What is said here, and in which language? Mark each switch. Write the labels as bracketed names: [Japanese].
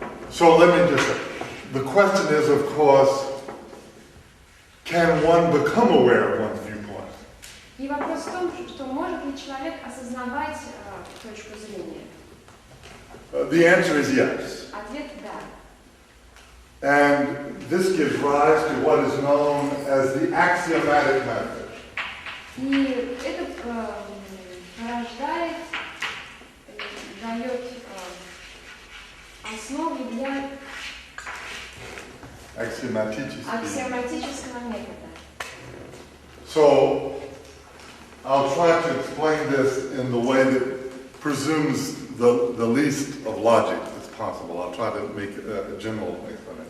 [English] So let me just say, the question is, of course, can one become aware of one's viewpoint? [Russian] И вопрос в том, что может ли человек осознавать точку зрения? [English] The answer is yes. [Russian] Ответ – да. [English] And this gives rise to what is known as the axiomatic method. [Russian] И это порождает, дает основу для аксиоматического метода. [English] So, I'll try to explain this in the way that presumes the least of logic as possible. I'll try to make a general explanation.